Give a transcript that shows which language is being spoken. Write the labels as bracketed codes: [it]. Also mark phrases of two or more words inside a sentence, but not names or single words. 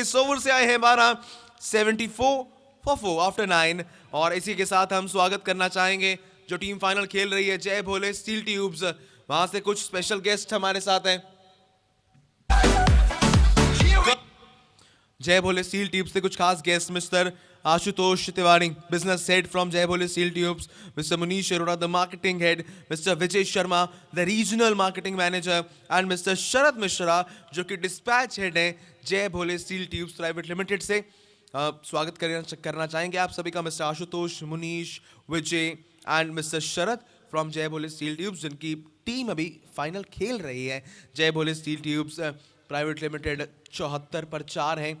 [hi] इस ओवर से आए हैं 12, 74 for 4 आफ्टर 9। और इसी के साथ हम स्वागत करना चाहेंगे जो टीम फाइनल खेल रही है, जय भोले स्टील ट्यूब्स। वहां से कुछ स्पेशल गेस्ट हमारे साथ हैं। जय भोले स्टील ट्यूब्स से कुछ खास गेस्ट, मिस्टर Ashutosh Tiwari, [en] business head from Jai Bhole Steel Tubes, Mr. Munish Arora, the marketing head, Mr. Vijay Sharma, the regional marketing manager, and Mr. Sharad Mishra, [hi] जो कि [en] dispatch head [hi] है जय भोले स्टील ट्यूब्स प्राइवेट लिमिटेड से। स्वागत करना चाहेंगे आप सभी का मिस्टर आशुतोष, मुनीश, विजय एंड मिस्टर शरद फ्रॉम जय भोले स्टील ट्यूब्स, जिनकी टीम अभी फाइनल खेल रही है। जय भोले स्टील ट्यूब्स प्राइवेट लिमिटेड 74 पर 4 है।